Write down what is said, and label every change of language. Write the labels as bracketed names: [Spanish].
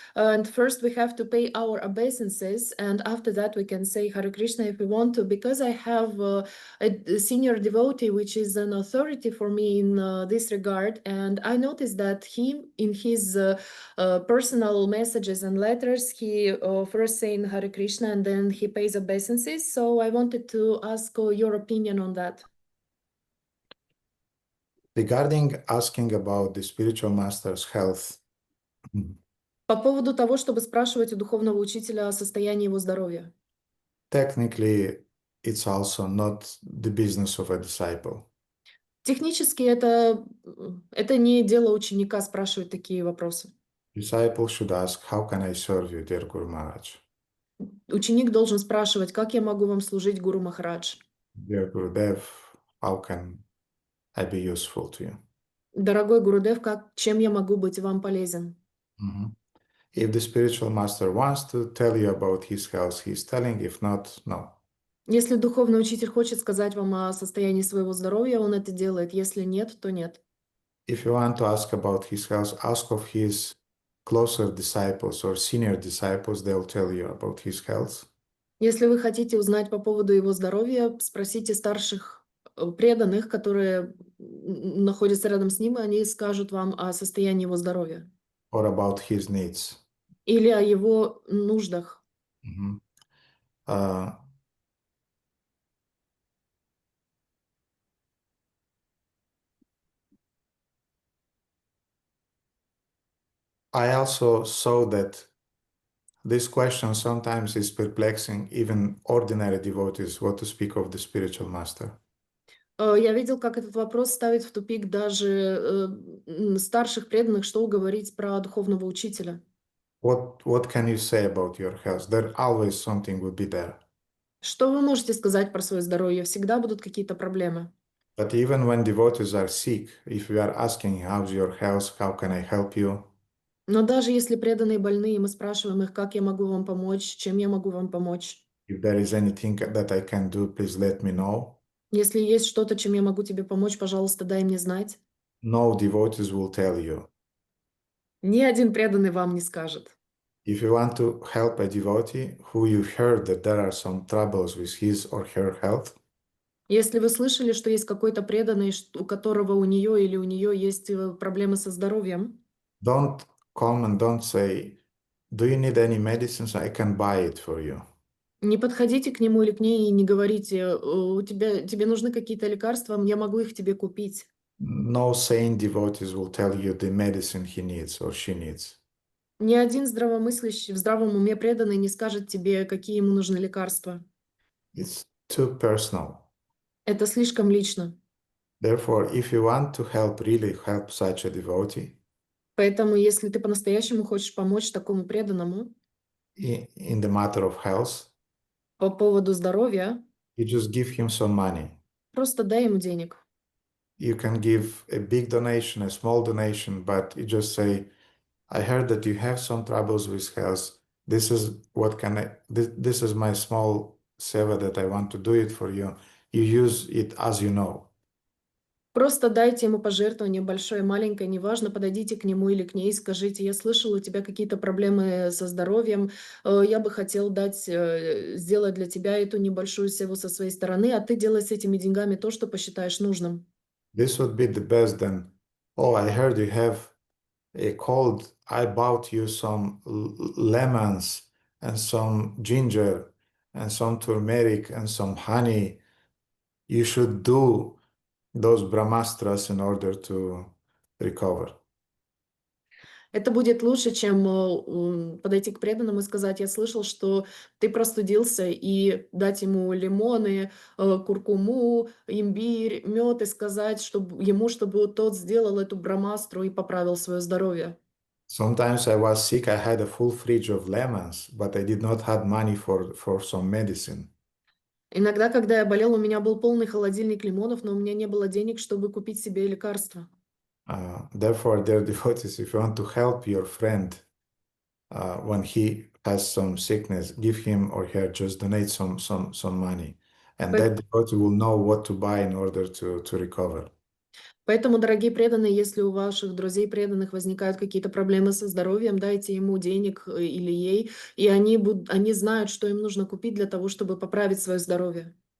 [English] And first we have to pay our obeisances, and after that we can say Hare Krishna if we want to, because I have a senior devotee which is an authority for me in this regard, and I noticed that he, in his personal messages and letters, he first saying Hare Krishna and then he pays obeisances. So I wanted to ask your opinion on that. Regarding asking about the spiritual master's health, [Russian] По поводу того, чтобы спрашивать у духовного учителя о состоянии его здоровья. [English] technically, it's also not the business of a disciple. [Russian] Технически это не дело ученика спрашивать такие вопросы. [English] Disciple should ask, how can I serve you, dear Guru Maharaj? [Russian] Ученик должен спрашивать, как я могу вам служить, Гуру Махарадж? [English] Dear Gurudev, how can I be useful to you? [Russian] Дорогой Гурудев, чем я могу быть вам полезен? [English] If the spiritual master wants to tell you about his health, he's telling. If not, no. [Russian] Если духовный учитель хочет сказать вам о состоянии своего здоровья, он это делает. Если нет, то нет. [English] If you want to ask about his health, ask of his closer disciples or senior disciples. They'll tell you about his health. [Russian] Если вы хотите узнать по поводу его здоровья, спросите старших преданных, которые находятся рядом с ним, и они скажут вам о состоянии его здоровья [English] or about his needs. [Russian] или о его нуждах. Mhm. [English] Uh, I also saw that this question sometimes is perplexing even ordinary devotees, what to speak of the spiritual master. [Russian] Я видел, как этот вопрос ставит в тупик даже старших преданных, что говорить про духовного учителя. [English] What can you say about your health? There always something will be there. [Russian] Что вы можете сказать про свое здоровье? Всегда будут какие-то проблемы. [English] But even when devotees are sick, if we are asking, how's your health, how can I help you? [Russian] Но даже если преданные больные, мы спрашиваем их, как я могу вам помочь, чем я могу вам помочь. [English] If there is anything that I can do, please let me know. [Russian] Если есть что-то, чем я могу тебе помочь, пожалуйста, дай мне знать. [English] No devotees will tell you. [Russian] Ни один преданный вам не скажет. [English] If you want to help a devotee who you heard that there are some troubles with his or her health, [Russian] Если вы слышали, что есть какой-то преданный, у которого у нее или у нее есть проблемы со здоровьем, [English] don't come and don't say, do you need any medicines? I can buy it for you. [Russian] не подходите к нему или к ней и не говорите, тебе нужны какие-то лекарства, я могу их тебе купить. [English] No sane devotees will tell you the medicine he needs or she needs. [Russian] Ни один здравомыслящий, в здравом уме преданный не скажет тебе, какие ему нужны лекарства. [English] It's too personal. [Russian] Это слишком лично. [English] Therefore, if you want to help, really help such a devotee, [Russian] Поэтому, если ты по-настоящему хочешь помочь такому преданному [English] in the matter of health, [Russian] по поводу здоровья, [English] you just give him some money. [Russian] просто дай ему денег. [English] You can give a big donation, a small donation, but you just say, I heard that you have some troubles with health. This is this is my small seva that I want to do it for you. You use it as you know. [Russian] Просто дайте ему пожертвование, большое, маленькое, неважно, подойдите к нему или к ней и скажите, я слышал, у тебя какие-то проблемы со здоровьем, я бы хотел сделать для тебя эту небольшую севу со своей стороны, а ты делай с этими деньгами то, что посчитаешь нужным. [English] This would be the best then. Oh, I heard you have a cold. I bought you some lemons and some ginger and some turmeric and some honey. You should do those brahmastras in order to recover. [Russian] Это будет лучше, чем подойти к преданному и сказать, я слышал, что ты простудился, и дать ему лимоны, куркуму, имбирь, мед, и сказать чтобы тот сделал эту брамастру и поправил свое здоровье. [English] Sometimes I was sick, I had a full fridge of lemons, but I did not have money for some medicine. [Russian] Иногда, когда я болел, у меня был полный холодильник лимонов, но у меня не было денег, чтобы купить себе лекарства. [English] Therefore, dear devotees, if you want to help your friend when he has some sickness, give him or her, just donate some money. And that devotee will know what to buy in order to recover. [Russian] Поэтому, дорогие преданные, если у ваших друзей преданных возникают какие-то проблемы со здоровьем, дайте ему денег или ей, и они знают, что им нужно купить для того, чтобы поправить свое здоровье.